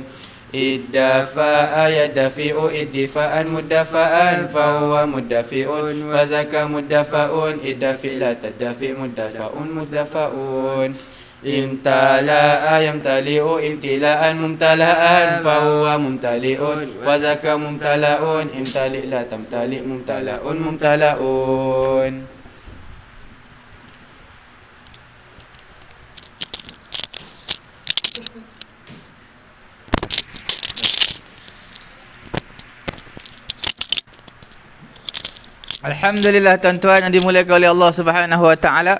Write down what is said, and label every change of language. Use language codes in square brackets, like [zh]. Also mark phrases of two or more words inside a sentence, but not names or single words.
[ar] ادفع يدفع ادفاعا مدفعا فهو مدفع وذاك مدفع ادفع لا تدفع مدفع مدفع. امتلأ يمتلئ امتلاء ممتلأ فهو ممتلئ وذاك ممتلأ امتلئ لا تمتلئ ممتلأ ممتلأ. [ms] Alhamdulillah tuan-tuan yang dimuliakan oleh [ar] الله سبحانه وتعالى.